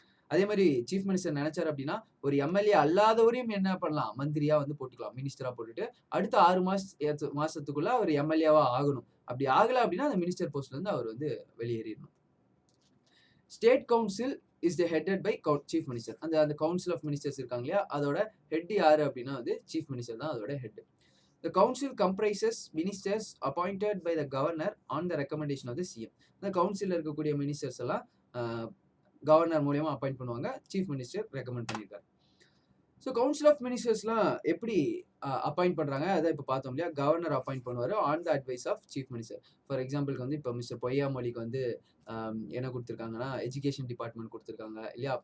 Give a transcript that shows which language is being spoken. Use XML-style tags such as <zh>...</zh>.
<ta>அதே மாதிரி chief minister நினைச்சாரு அப்படின்னா ஒரு எம்எல்ஏ அல்லாதவரையும் என்ன பண்ணலாம், மந்திரியா வந்து போட்டுக்கலாம், மினிஸ்டரா போட்டுட்டு அடுத்த 6 மாசத்துக்குள்ள அவர் எம்எல்ஏவா ஆகணும். அப்படி ஆகல அப்படின்னா அந்த மினிஸ்டர் போஸ்ட்ல இருந்து அவர் வந்து வெளியேறிடணும்.</ta> <en>State council is headed by chief minister.</en> <ta>அந்த கவுன்சில் ஆஃப் மினிஸ்டர்ஸ் இருக்காங்க இல்லையா, அதோட ஹெட் யாரு அப்படின்னா வந்து சீஃப் மினிஸ்டர் தான் அதோட head.</ta> <en>The council comprises ministers appointed by the governor on the recommendation of the CM.</en> <ta>இந்த கவுன்சில்ல இருக்கக்கூடிய மினிஸ்டர்ஸ் எல்லாம் கவர்னர் மூலமா அப்பாயிண்ட் பண்ணுவாங்க. சீஃப் மினிஸ்டர் ரெக்கமெண்ட் பண்ணியிருக்காரு. ஸோ கவுன்சில் ஆஃப் மினிஸ்டர்ஸ்லாம் எப்படி அப்பாயிண்ட் பண்றாங்க அதான் இப்போ பார்த்தோம் இல்லையா. கவர்னர் அப்பாயிண்ட் பண்ணுவார்</ta> <en>On the advice of chief minister.</en> <ta>For எக்ஸாம்பிளுக்கு வந்து இப்போ மிஸ்டர் பொய்யாமொழிக்கு வந்து என்ன கொடுத்துருக்காங்கன்னா எஜுகேஷன் டிபார்ட்மெண்ட் கொடுத்துருக்காங்க இல்லையா.</ta>